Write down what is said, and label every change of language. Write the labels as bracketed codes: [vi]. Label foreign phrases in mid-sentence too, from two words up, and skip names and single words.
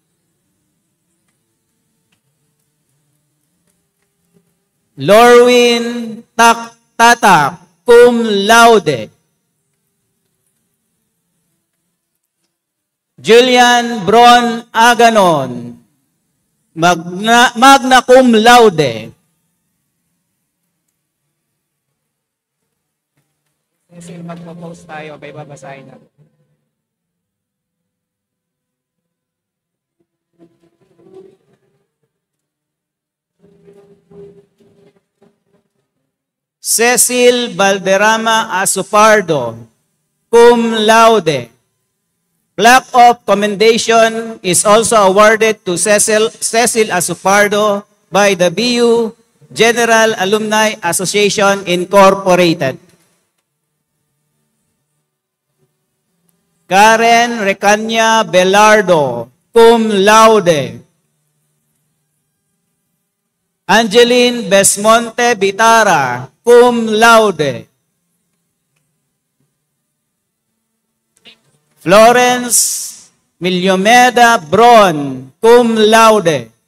[en] Lorwin Tatak, [la] cum laude. [en] Julian Bron Aganon, [la] magna cum laude. [tl] Kasi magpo-post tayo, may babasahin na. [en] Cecil Valderrama Asupardo, [la] cum laude. [en] Plaque of commendation is also awarded to Cecil Asupardo by the BU General Alumni Association Incorporated. Karen Recanya Belardo, [la] cum laude. [en] Angeline Besmonte Bitara, [la] cum laude. [en] Florence Miliomeda Bron, [la] cum laude.